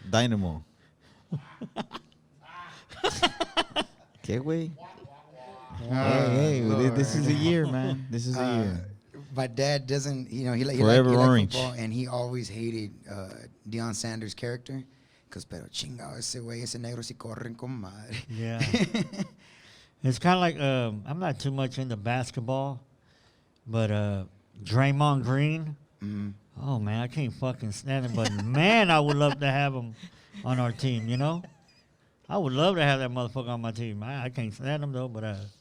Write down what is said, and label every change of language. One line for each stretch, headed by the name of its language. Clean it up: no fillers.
English: Dynamo.
Spanish: ¿Qué, güey?
English: Hey, this is a year, man. This is a year. My dad doesn't, you know, he Forever liked orange. football, and he always hated Deion Sanders' character. Because,
Spanish: pero chingado, ese güey, ese negro si corren con madre.
English: Yeah. It's kind of like, I'm not too much into basketball, but Draymond Green, Mm. oh, man, I can't fucking stand him. But, man, I would love to have him on our team, you know? I would love to have that motherfucker on my team. I can't stand him, though, but...